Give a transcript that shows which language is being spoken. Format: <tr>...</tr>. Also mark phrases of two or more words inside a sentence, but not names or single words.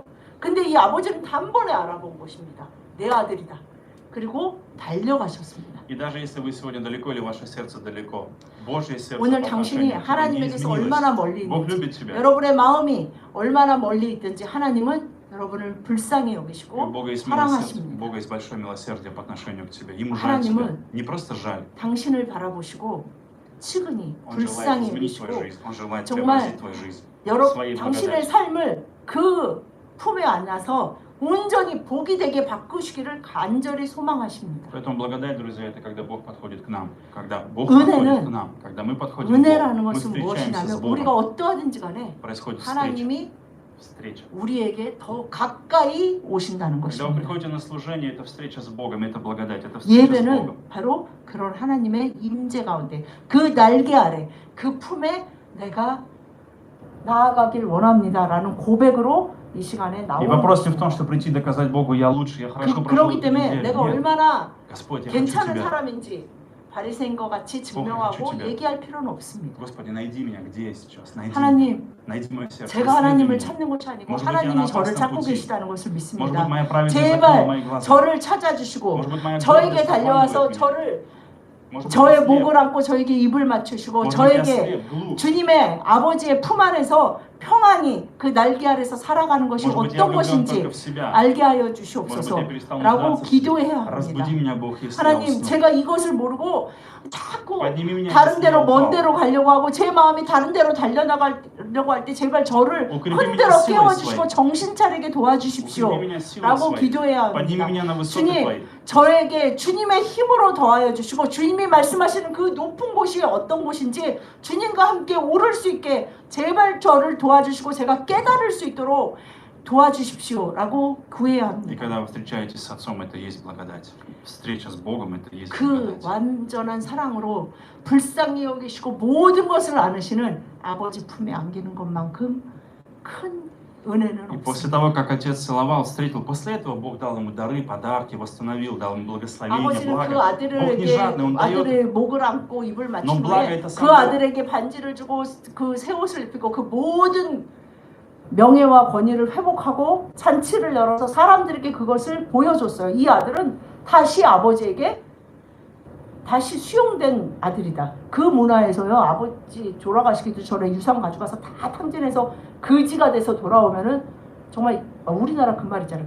<ko>근데 이 아버지는 단번에 알아본 것입니다. 내 아들이다. 그리고 달려가셨습니다.</ko> <ru>И даже если вы сегодня далеко или ваше сердце далеко, Божье сердце</ru> <ko>오늘</ko> <ru>по</ru> <ko>당신이</ko> <ru>отношению к тебе не</ru> <ko>하나님에게서 얼마나</ko> <ru>изменилось.</ru> <ko>멀리</ko> <ru>Бог</ru> <ko>있는지,</ko> <ru>любит тебя.</ru> <ko>여러분의 마음이 얼마나 멀리 있든지 하나님은 여러분을 불쌍히</ko> <ru>И у</ru> <ko>여기시고</ko> <ru>Бога есть</ru> <ko>사랑하십니다.</ko> <ru>у Бога есть большое милосердие по отношению к тебе. Ему жаль тебя.</ru> <ko>하나님은</ko> <ru>Не просто жаль.</ru> <ko>당신을 바라보시고 측은히</ko> <ru>Он желает</ru> <ko>불쌍히</ko> <ru>изменить твою</ru> <ko>여기시고</ko> <ru>жизнь. Он желает</ru> <ko>정말</ko> <ru>преобразить твою жизнь.</ru> <ko>여러</ko> <ru>своей</ru> <ko>당신의</ko> <ru>благодатью.</ru> <ko>삶을 그 품에 안아서 온전히 복이 되게 바꾸시기를 간절히 소망하십니다.</ko> <ru>Поэтому благодать, друзья, это когда Бог подходит к нам. Когда Бог</ru> <ko>은혜는-</ko> <ru>подходит к нам. Когда мы подходим к</ru> <ko>은혜라는</ko> <ru>Богу. Мы</ru> <ko>것은</ko> <ru>встречаемся с</ru> <ko>무엇이냐면 우리가</ko> <ru>Богом.</ru> <ko>어떠하든지 간에</ko> <ru>Происходит встреча.</ru> <ko>하나님이</ko> <ru>Встреча.</ru> <ko>우리에게 더 가까이 오신다는</ko> <ru>Когда вы</ru> <ko>것입니다.</ko> <ru>приходите на служение, это встреча с Богом, это благодать, это встреча с Богом.</ru> <ko>예배는 바로 그런 하나님의 임재 가운데 그 날개 아래 그 품에 내가 나아가길 원합니다라는 고백으로 이 시간에</ko> <ru>И</ru> <ko>나오는</ko> <ru>вопрос не в том, что прийти и доказать Богу, я лучше, я хорошо прожил</ru> <ko>그렇기</ko> <ru>эту</ru> <ko>때문에</ko> <ru>неделю.</ru> <ko>내가</ko> <ru>Нет,</ru> <ko>얼마나</ko> <ru>Господь, я хочу</ru> <ko>괜찮은</ko> <ru>Тебя.</ru> <ko>사람인지 바리새인과 같이 증명하고</ko> <ru>хочу тебя.</ru> <ko>얘기할 필요는 없습니다.</ko> <ru>Господи, найди меня, где я сейчас? Найди меня.</ru> <ko>하나님,</ko> <ru>Найди мое сердце.</ru> <ko>제가</ko> <ru>исследуй</ru> <ko>하나님을</ko> <ru>меня.</ru> <ko>찾는 것이 아니고</ko> <ru>Может быть, я</ru> <ko>하나님이</ko> <ru>на</ru> <ko>저를</ko> <ru>опасном</ru> <ko>찾고</ko> <ru>пути.</ru> <ko>계시다는 것을</ko> <ru>Может быть,</ru> <ko>믿습니다.</ko> <ru>моя праведность</ru> <ko>제발</ko> <ru>закрыла мои глаза.</ru> <ko>저를 찾아주시고</ko> <ru>Может быть, моя</ru> <ko>저에게</ko> <ru>гордость</ru> <ko>달려와서</ko> <ru>обманывает меня.</ru> <ko>저를</ko> <ru>Может быть,</ru> <ko>저의</ko> <ru>я слеп.</ru> <ko>목을 안고 저에게 입을 맞추시고</ko> <ru>Может быть, я</ru> <ko>저에게</ko> <ru>слеп, глуп.</ru> <ko>주님의 아버지의 품 안에서 평안히 그 날개 아래서 살아가는 것이</ko> <ru>Может быть, я</ru> <ko>어떤</ko> <ru>влюблен</ru> <ko>것인지</ko> <ru>только в себя.</ru> <ko>알게 하여</ko> <ru>Может быть,</ru> <ko>주시옵소서</ko> <ru>я перестал</ru> <ko>라고</ko> <ru>нуждаться в тебе.</ru> <ko>기도해야 합니다.</ko> <ru>Разбуди меня, Бог, если я</ru> <ko>하나님</ko> <ru>усну.</ru> <ko>제가 이것을 모르고 자꾸</ko> <ru>Подними меня,</ru> <ko>다른</ko> <ru>если я</ru> <ko>데로 먼</ko> <ru>упал.</ru> <ko>데로 가려고 하고 제 마음이 다른 데로 달려나가려고 할 때 제발 저를</ko> <ru>укрепи</ru> <ko>흔들어</ko> <ru>меня силой</ru> <ko>깨워주시고</ko> <ru>своей.</ru> <ko>정신 차리게</ko> <ru>Укрепи</ru> <ko>도와주십시오</ko> <ru>меня силой</ru> <ko>라고</ko> <ru>своей.</ru> <ko>기도해야</ko> <ru>Подними</ru> <ko>합니다.</ko> <ru>меня на высоты</ru> <ko>주님</ko> <ru>твои.</ru> <ko>저에게 주님의 힘으로 더하여 주시고 주님이 말씀하시는 그 높은 곳이 어떤 곳인지 주님과 함께 오를 수 있게 제발 저를 도와주시고 제가 깨달을 수 있도록 도와주십시오 라고 구해야</ko> <ru>И</ru> <ko>합니다.</ko> <ru>когда вы встречаетесь с Отцом, это и есть благодать. Встреча с Богом, это и есть</ru> <ko>그</ko> <ru>благодать.</ru> <ko>완전한 사랑으로 불쌍히 여기시고 모든 것을 아느시는 아버지 품에 안기는 것만큼 큰 은혜는</ko> <ru>И после</ru> <ko>없습니다.</ko> <ru>того, как отец целовал, встретил, после этого Бог дал ему дары, подарки, восстановил, дал ему благословение,</ru> <ko>아버지는 그</ko> <ru>благо. Бог не</ru> <ko>아들에게</ko> <ru>жадный, Он дает.</ru> <ko>아들의 목을 안고 입을 맞춘</ko> <ru>넌 благо</ru> <ko>후에</ko> <ru>это</ru> <ko>그</ko> <ru>сам Бог.</ru> <ko>아들에게 반지를 주고 그 새 옷을 입히고 그 모든 명예와 권위를 회복하고 잔치를 열어서 사람들에게 그것을 보여줬어요. 이 아들은 다시 아버지에게 다시 수용된 아들이다. 그 문화에서요, 아버지 돌아가시기도 전에 유산 가져가서 다 탕진해서 거지가 돼서 돌아오면은 정말 우리나라 그 말 있잖아요.</ko>